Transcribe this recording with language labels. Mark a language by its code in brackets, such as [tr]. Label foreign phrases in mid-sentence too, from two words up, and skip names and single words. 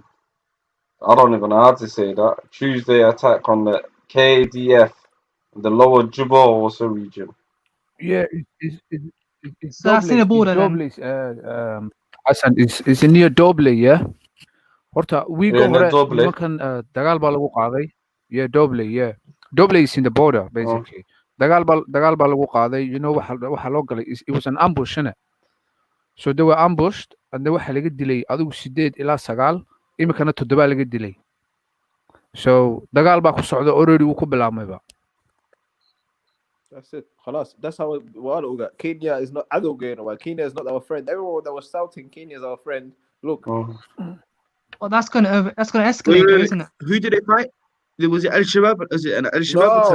[en] I don't even know how to say that. Tuesday attack on the KDF in the lower Juba also region. Yeah, it's So that's in the border Doble, Hassan, it's near Doble, yeah? Horta, we go near hore, Doble. [so] nimankan dagaal baa lagu qaaday. [en] Yeah, Doble, yeah. Doble is in the border, basically. [so] Dagaal baa lagu qaaday, [en] you know, [so] waxa loo galay, [en] it was an ambush, innit? So they were ambushed, and they [so] waxa laga dilay adigu 8 ilaa 9, imikana 7 laga dilay. So dagaal baa ku socda already wuu ku bilaabmayba. [en] That's it. Khalas. That's how we got. Kenya is not Adogeno. Kenya is not our friend. Everyone that was shouting Kenya is our friend. Look. Well, that's gonna escalate, though, isn't it? Who did they fight? Was it Al Shabaab? Was it an Al Shabaab No,